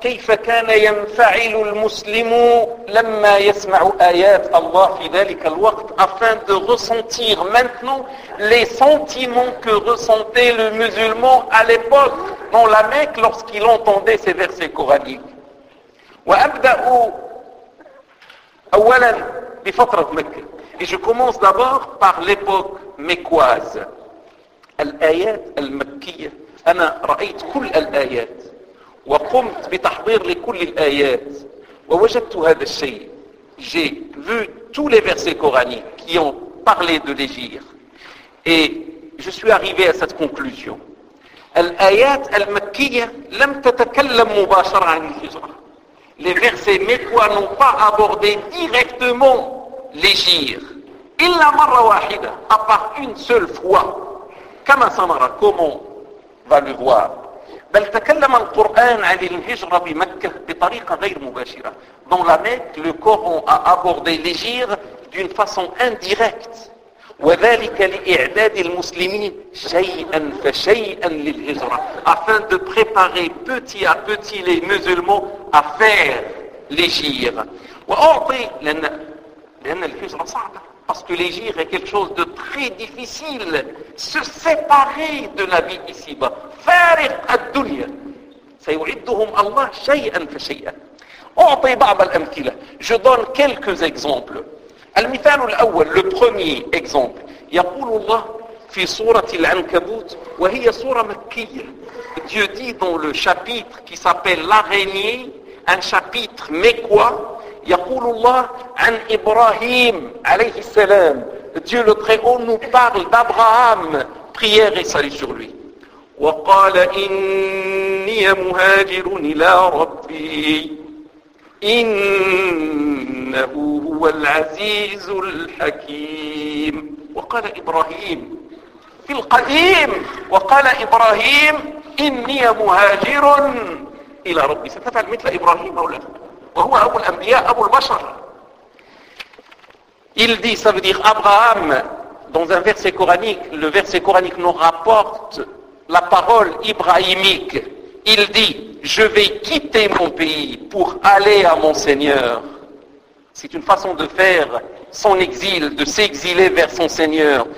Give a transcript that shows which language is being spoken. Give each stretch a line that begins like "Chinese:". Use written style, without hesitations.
Arabic: كيف كان ينفعل المسلم لما يسمع آيات الله في ذلك الوقت
French: afin de ressentir maintenant les sentiments que ressentait le musulman à l'époque dans la Mecque lorsqu'il entendait ces versets coraniques.
Arabic: وأبدأ أولا بفترة مكة.
French: Et je commence d'abord par l'époque mécoise.
Arabic: الآيات المكية. أنا رأيت كل الآيات وقمت بتحضير لكل الآيات ووجدت هذا الشيء.
French: J'ai vu tous les versets coraniques qui ont parlé de l'égir. Et je suis arrivé à cette conclusion.
Arabic: الآيات المكية لم تتكلم مباشرة عن الهجرة.
French: Les versets mécois n'ont pas abordé directement l'égir.
Arabic: إلا مرة واحدة,
French: à part une seule fois.
Arabic: كما سنرى,
French: comment va le voir.
Arabic: بل تكلم القرآن عن الهجرة بمكة بطريقة غير مباشرة.
French: Dans la Mecque, le Coran a abordé l'égir d'une façon indirecte.
Arabic: وذلك لإعداد المسلمين شيئا فشيئا للهجرة.
French: Afin de préparer petit à petit les musulmans à faire l'égir.
Arabic: وأعطي لأن الهجرة صعبة.
French: Parce que l'égir est quelque chose de très difficile. Se séparer de la vie ici-bas.
Arabic: فارق الدنيا. سيعدهم الله شيئا فشيئا. أعطي بعض الأمثلة.
French: Je donne quelques exemples.
Arabic: المثال الأول,
French: le premier exemple.
Arabic: يقول الله في سورة العنكبوت وهي سورة مكية.
French: Dieu dit dans le chapitre qui s'appelle l'araignée, un chapitre mécois,
Arabic: يقول الله عن إبراهيم عليه السلام.
French: Dieu le Très-Haut nous parle d'Abraham. Prière et salut sur lui.
Arabic: وقال إني مهاجر إلى ربي إنه هو العزيز الحكيم. وقال إبراهيم في القديم, وقال إبراهيم إني مهاجر إلى ربي. ستفعل مثل إبراهيم أو لا؟ وهو أبو الأنبياء أبو البشر.
French: Il dit, ça veut dire Abraham, dans un verset coranique, le verset coranique nous rapporte la parole ibrahimique. Il dit, je vais quitter mon pays pour aller à mon Seigneur. C'est une façon de faire son exil, de s'exiler vers son Seigneur.